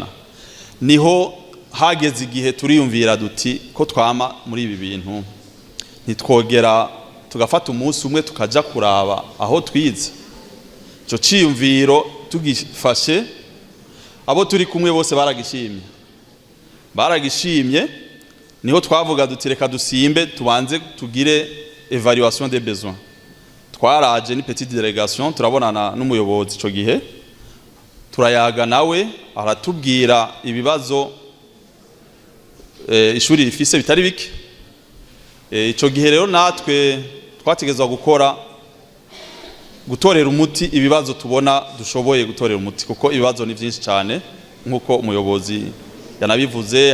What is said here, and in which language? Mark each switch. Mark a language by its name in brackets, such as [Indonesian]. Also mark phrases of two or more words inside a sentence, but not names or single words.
[Rundi] Niho hageze igihe turiyumvira duti ko twama muri ibi bintu ntitwogera tugafata umunsi umwe tukaja kuraba aho twize. Ico ciyumviro tugifashe, abo turi kumwe bose baragishimye, niho twavuga duti reka dusimbe tubanze tugire [French] evaluation des besoins. [Rundi] Twaraje ni [French] petite délégation, [Rundi] turabonana n'umuyobozi ico gihe, turayaga nawe aratubwira ibibazo ishuri rifise bitari bike. Ico gihe rero natwe twategezwa gutorera umuti ibibazo tubona dushoboye gutorera umuti, kuko ibibazo ni byinshi cyane nkuko umuyobozi yanabivuze.